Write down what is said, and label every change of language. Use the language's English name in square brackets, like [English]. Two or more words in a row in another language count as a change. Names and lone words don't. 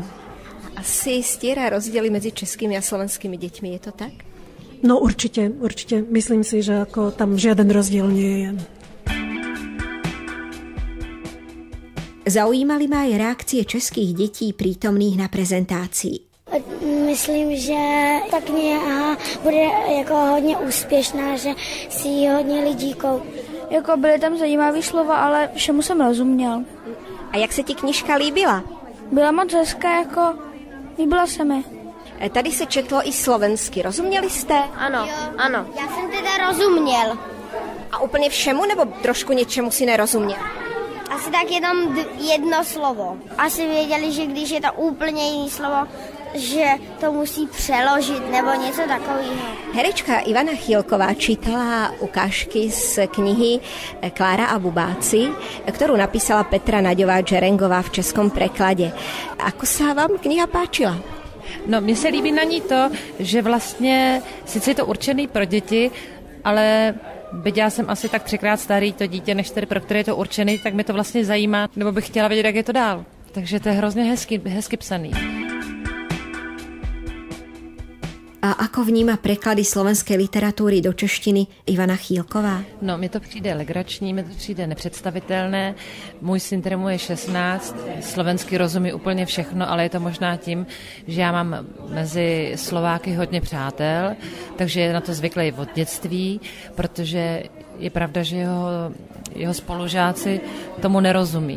[Slovak] Asi stiera rozdiely medzi českými a slovenskými deťmi, je to tak? No určite. Myslím si, že ako tam žiaden rozdiel nie je. Zaujímali ma aj reakcie českých detí prítomných na prezentácii. [Czech] Myslím, že ta kniha bude jako hodně úspěšná, že si ji hodně lidí koupí. Jako byly tam zajímavé slova, ale všemu jsem rozuměl. A jak se ti knižka líbila? Byla moc hezká, jako líbila se mi. Tady se četlo i slovensky. Rozuměli jste? Ano. Já jsem teda rozuměl. A úplně všemu, nebo trošku něčemu si nerozuměl? Asi tak jenom jedno slovo. Asi věděli, že když je to úplně jiný slovo, že to musí přeložit nebo něco takového. [Slovak] Herečka Ivana Chýlková čítala ukážky z knihy Klára a bubáci, ktorú napísala Petra Naďová Džerengová v českom preklade. Ako sa vám kniha páčila? No, [Czech] mně se líbí na ní to, že vlastně sice je to určený pro děti, ale Byť já jsem asi tak 3krát starý to dítě, než tedy pro které je to určený, tak mi to vlastně zajímá, nebo bych chtěla vědět, jak je to dál. Takže to je hrozně hezky psaný. [Slovak] A ako vníma preklady slovenskej literatúry do češtiny Ivana Chýlková? [Czech] No, mně to přijde legrační, mně to přijde nepředstavitelné. Můj syn, kterému je 16, slovensky rozumí úplně všechno, ale je to možná tím, že já mám mezi Slováky hodně přátel, takže je na to zvyklý od dětství, protože je pravda, že jeho spolužáci tomu nerozumí.